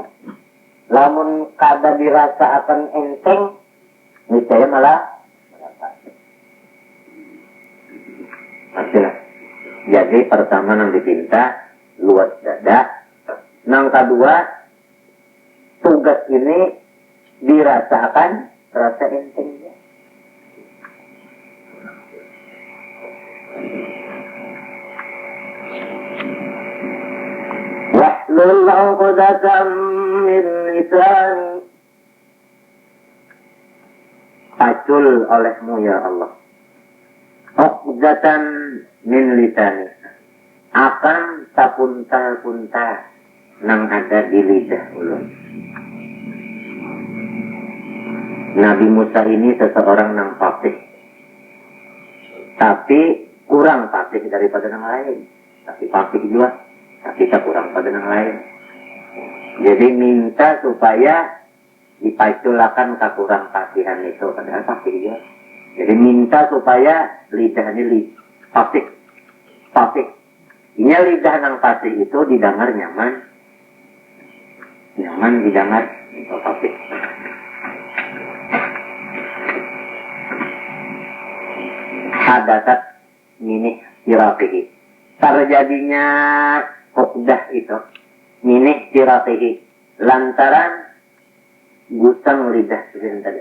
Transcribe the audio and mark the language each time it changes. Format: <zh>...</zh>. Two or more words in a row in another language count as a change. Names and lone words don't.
<bjn>Lamun kada dirasa akan enteng niscaya malah hasilnya. Jadi pertama nang dipinta luas dada, nang kedua tugas ini dirasakan rasa entengnya.</bjn> <ar>واحلل عقدة من لساني,</ar> <bjn>pacul olehmu ya Allah</bjn> <ar>عقدة من لساني,</ar> <bjn>akan sapuntal-puntal nang ada di lidah ulun. Nabi Musa ini seseorang nang fasih, tapi kurang fasih daripada yang lain. Tapi fasih juga, tapi tak kurang pada yang lain. Jadi minta supaya dipaculakan kekurang fasihan itu, padahal fasih juga. Jadi minta supaya lidah ini fasih. Fasih. Ini lidah nang fasih itu didengar nyaman. Nyaman didengar itu fasih.</bjn> <ar>حدثت منه صرافه,</ar> <bjn>terjadinya uqdah itu</bjn> <ar>منه صرافه</ar> <bjn>lantaran gusang lidah sidin tadi.</bjn>